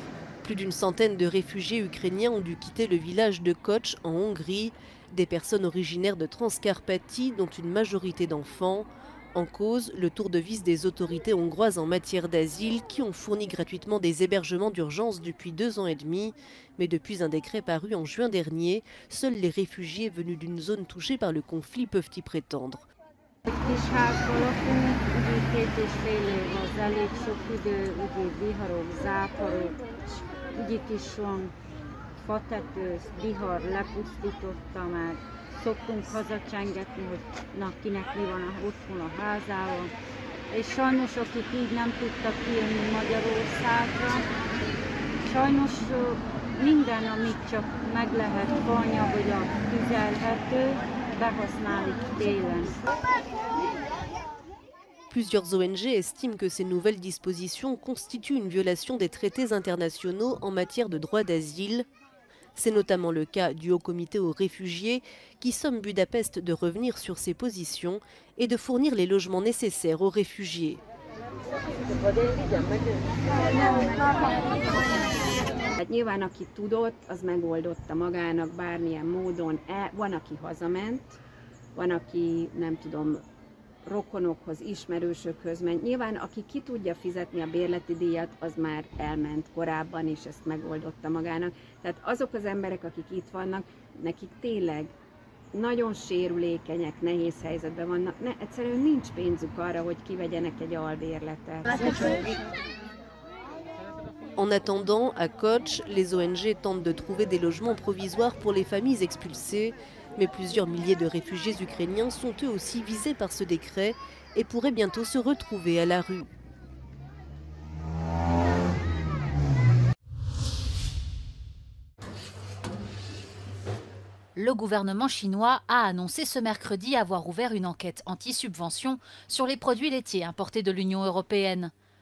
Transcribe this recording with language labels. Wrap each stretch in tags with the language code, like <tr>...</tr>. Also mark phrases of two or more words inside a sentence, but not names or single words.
<fr>Plus d'une centaine de réfugiés ukrainiens ont dû quitter le village de Kocs en Hongrie, des personnes originaires de Transcarpathie dont une majorité d'enfants. En cause, le tour de vis des autorités hongroises en matière d'asile qui ont fourni gratuitement des hébergements d'urgence depuis 2 ans et demi. Mais depuis un décret paru en juin dernier, seuls les réfugiés venus d'une zone touchée par le conflit peuvent y prétendre.</fr> <hu>Szoktunk hazacsengetni, hogy na, kinek mi van otthon a házában. És sajnos, akik így nem tudtak kijönni Magyarországra, sajnos minden, amit csak meg lehet faanyagolja, tüzelhető, behasználik télen.</hu> <fr>Plusieurs ONG estiment que ces nouvelles dispositions constituent une violation des traités internationaux en matière de droit d'asile. C'est notamment le cas du Haut Comité aux réfugiés qui somme Budapest de revenir sur ses positions et de fournir les logements nécessaires aux réfugiés.</fr> <hu>Nyilván, aki tudott, az megoldotta magának bármilyen módon. Van, aki hazament, van, aki nem tudom, rokonokhoz, ismerősökhöz ment. Nyilván, aki ki tudja fizetni a bérleti díjat, az már elment korábban, és ezt megoldotta magának. Tehát azok az emberek, akik itt vannak, nekik tényleg nagyon sérülékenyek, nehéz helyzetben vannak. Egyszerűen nincs pénzük arra, hogy kivegyenek egy albérletet.</hu> <fr>En attendant, à Kocs, les ONG tentent de trouver des logements provisoires pour les familles expulsées. Mais plusieurs milliers de réfugiés ukrainiens sont eux aussi visés par ce décret et pourraient bientôt se retrouver à la rue. Le gouvernement chinois a annoncé ce mercredi avoir ouvert une enquête anti-subvention sur les produits laitiers importés de l'Union européenne.</fr>